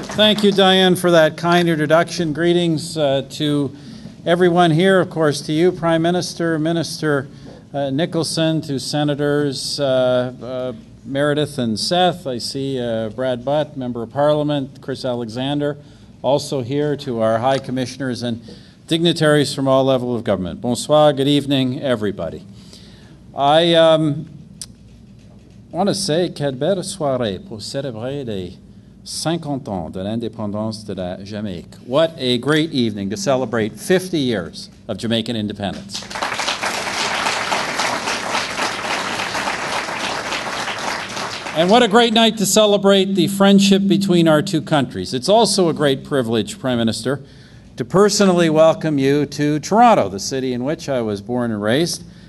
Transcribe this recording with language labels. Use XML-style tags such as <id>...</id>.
<en>Thank you, Diane, for that kind introduction. Greetings to everyone here, of course, to you, Prime Minister, Minister Nicholson, to Senators Meredith and Seth. I see Brad Butt, Member of Parliament, Chris Alexander, also here, to our High Commissioners and dignitaries from all levels of government. Bonsoir, good evening, everybody. I want to say,</en> <fr>quelle belle soirée pour célébrer les 50 ans de l'indépendance de la Jamaïque.</fr> <en>What a great evening to celebrate 50 years of Jamaican independence. And what a great night to celebrate the friendship between our two countries. It's also a great privilege, Prime Minister, to personally welcome you to Toronto, the city in which I was born and raised.</en>